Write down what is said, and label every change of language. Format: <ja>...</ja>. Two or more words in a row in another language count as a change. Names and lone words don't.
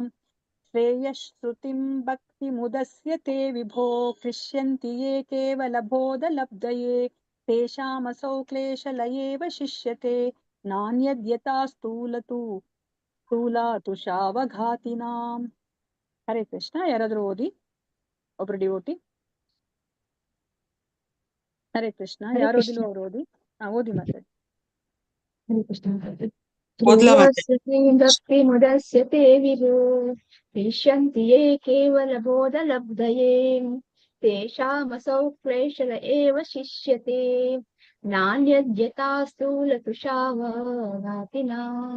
<sa>ಶ್ರೇಯಶ್ರುತಿಂ ಭಕ್ತಿ ಮುದಸ್ಯತೆ ವಿಭೋ ಕ್ಲಿಶ್ಯಂತಿ ಯೇ ಕೇವಲ ಬೋಧ ಲಬ್ಧಯೇ ತೇಷಾಮಸೌ ಕ್ಲೇಶ ಲಯೇವ ಶಿಷ್ಯತೆ ನಾನ್ಯದ್ಯಥಾ ಸ್ಥೂಲತುಷಾವಘಾತಿ ನಾಂ.</sa> <kn>ಹರೇ ಕೃಷ್ಣ. ಯಾರಾದ್ರೂ ಓದಿ, ಒಬ್ರು ಡಿವೋಟಿ. ಹರೇ ಕೃಷ್ಣ. ಯಾರು ಓದಿಲ್ವ ಅವ್ರು ಓದಿ. ಓದಿ ಮಾತಾಡಿ. ಹರೇ ಕೃಷ್ಣ. ಓದ್ಲಾ ಮಾತಾಜಿ?</kn> <sa>ಭಕ್ತಿ ಮುದಸ್ಯತೆ ವಿಭೋ ಕ್ಲಿಶ್ಯಂತಿ ಯೇ ಕೇವಲ ಬೋಧ ಲಬ್ಧಯೇ ತೇಷಾಮಸೌ ಕ್ಲೇಶಲ ಏವ ಶಿಷ್ಯತೆ ನಾನ್ಯದ್ಯಥಾ ಸ್ಥೂಲತುಷಾವಘಾತಿ ನಾಂ.</sa>